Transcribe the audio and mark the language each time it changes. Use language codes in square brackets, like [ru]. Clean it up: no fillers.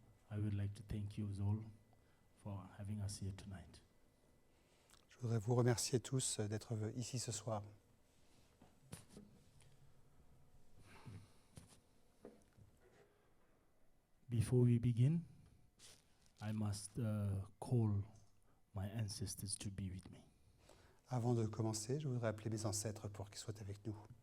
[en] I would like to thank you all for having us here tonight. [fr] Je voudrais vous remercier tous d'être ici ce soir. [en] Before we begin, I must call my ancestors to be with me. [fr] Avant de commencer, je voudrais appeler mes ancêtres pour qu'ils soient avec nous.